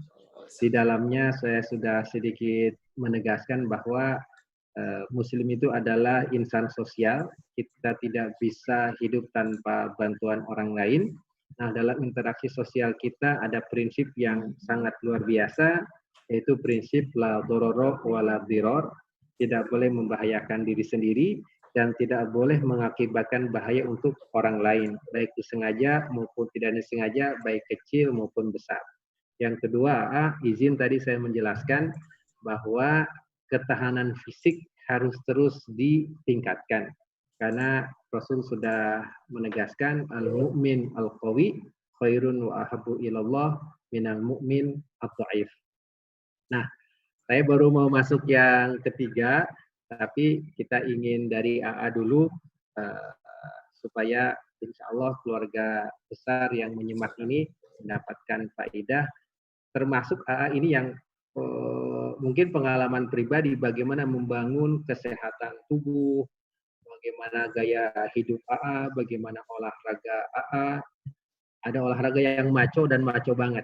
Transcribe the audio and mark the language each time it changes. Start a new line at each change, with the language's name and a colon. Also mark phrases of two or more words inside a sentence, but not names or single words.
Indonesian: Di dalamnya saya sudah sedikit menegaskan bahwa Muslim itu adalah insan sosial. Kita tidak bisa hidup tanpa bantuan orang lain. Nah, dalam interaksi sosial kita ada prinsip yang sangat luar biasa, yaitu prinsip
Arabic: لا ضرر ولا ضرار.
Indonesian: Tidak boleh membahayakan diri sendiri dan tidak boleh mengakibatkan bahaya untuk orang lain, baik disengaja maupun tidak disengaja, baik kecil maupun besar. Yang kedua, izin tadi saya menjelaskan bahwa ketahanan fisik harus terus ditingkatkan. Karena Rasul sudah menegaskan
Arabic: المؤمن القوي خير وأحب إلى الله من المؤمن الضعيف.
Indonesian: Nah, saya baru mau masuk yang ketiga, tapi kita ingin dari AA dulu supaya
Arabic: إن شاء الله
Indonesian: keluarga besar yang menyimak ini mendapatkan faedah, termasuk ini yang mungkin pengalaman pribadi bagaimana membangun kesehatan tubuh, bagaimana gaya hidup bagaimana olahraga ada olahraga yang maco dan maco banget.